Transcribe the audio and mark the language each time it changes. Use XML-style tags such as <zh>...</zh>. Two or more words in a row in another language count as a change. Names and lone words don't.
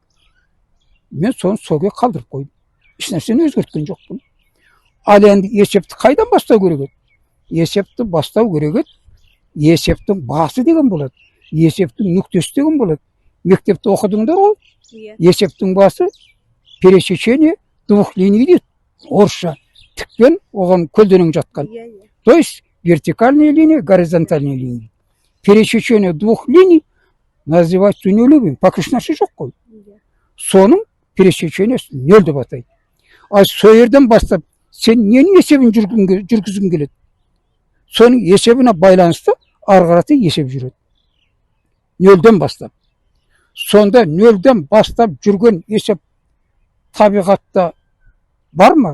<kk>Мен соны соге қалдырып қойдым. Ешнәрсені өзгерткен жоқпын. Ал енді есепті қайдан бастау керек еді? Есепті бастау керек еді. Есептің басы деген болады. Есептің нүктесі деген болады. Мектепте оқыдыңдар ғой. Есептің басы</kk> <ru>пересечение двух линий</ru> <kk>дейді. Орысша тікпен оған көлденең жатқан.</kk> <ru>То есть вертикальная линия, горизонтальная линия. Пересечение двух линий называется нөлевым.</ru> <kk>Пока ешнәрсе жоқ қой. Соның пересечениесі нөл деп атайды. А сол жерден бастап сен ненің есебін жүргізгің келеді? Соның есебіне байланысты ары қарата есеп жүреді. Нөлден бастап. Сонда нөлден бастап жүрген есеп табиғатта бар ма?</kk>